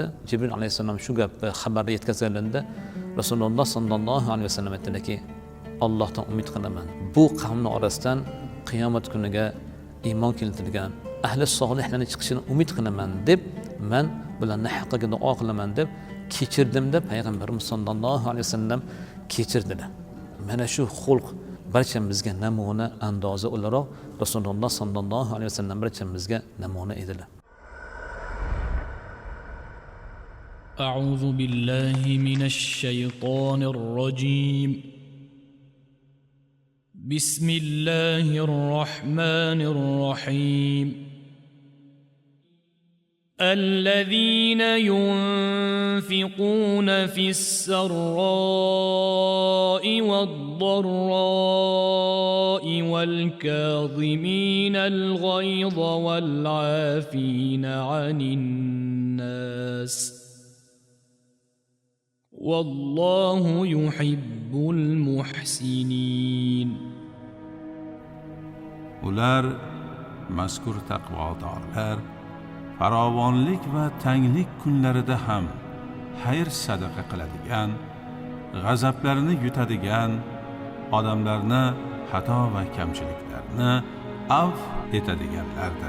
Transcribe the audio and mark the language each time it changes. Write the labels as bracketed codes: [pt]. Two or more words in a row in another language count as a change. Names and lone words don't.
[uz] Jibril alayhisalom shu gapni xabarni yetkazganida Rasululloh sollallohu alayhi vasallam aytdilarki, Allohdan umid qilaman, bu qavmning orasidan qiyomat kuniga iymon keltirgan ahli solihlarni chiqishini umid qilaman deb, men bularni haqqiga duo qilaman deb kechirdim deb payg'ambarimiz sollallohu alayhi vasallam kechirdilar. Mana shu xulq barchamizga namuna andoza o'laroq Rasululloh sollallohu alayhi vasallam barchamizga namuna edilar. [ar] أعوذ بالله من الشيطان الرجيم. بسم الله الرحمن الرحيم. الذين ينفقون في السراء والضراء والكاظمين الغيظ والعافين عن الناس والله يحب المحسنين. [uz] ular mazkur taqvodorlar farovonlik va tanglik kunlarida ham xayr sadaqa qiladigan, g'azablarini yutadigan, odamlarni xato va kamchiliklarni afv etadiganlardir.